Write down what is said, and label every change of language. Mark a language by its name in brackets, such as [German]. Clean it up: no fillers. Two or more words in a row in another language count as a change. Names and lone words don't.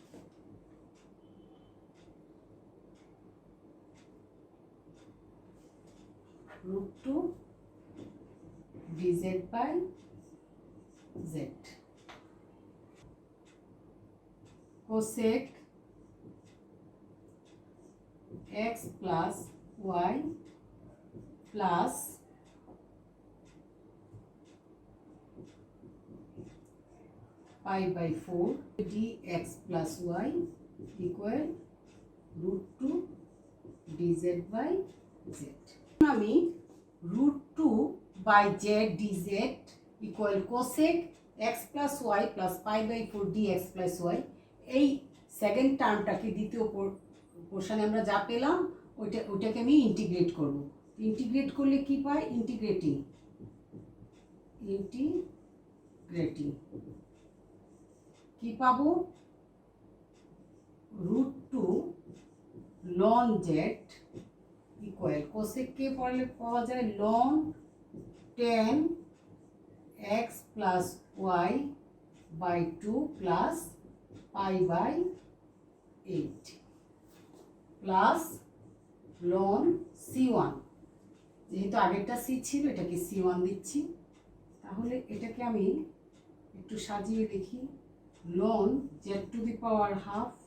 [English] √2 dz by z cosec x plus y plus π/4 dx plus y equal √2 dz by z। আমি √2 by z dz equal cosec x plus y plus π/4 dx plus y, [Bangla] এই সেকেন্ড টার্মটাকে দ্বিতীয় পোর্শনে আমরা যা পেলাম ওইটাকে আমি ইন্টিগ্রেট করব। ইন্টিগ্রেট করলে কি পাই, ইন্টিগ্রেটিং কি পাবো, √2 ln z [English] equal cosec [Bangla] কে পড়লে পাওয়া যায় [English] ln tan x plus y by 2 plus [Bangla] π/8 প্লাস ln c1, যেহেতু আগেরটা c ছিল এটাকে c1 দিচ্ছি। তাহলে এটাকে আমি একটু সাজিয়ে লিখি, ln z⁻½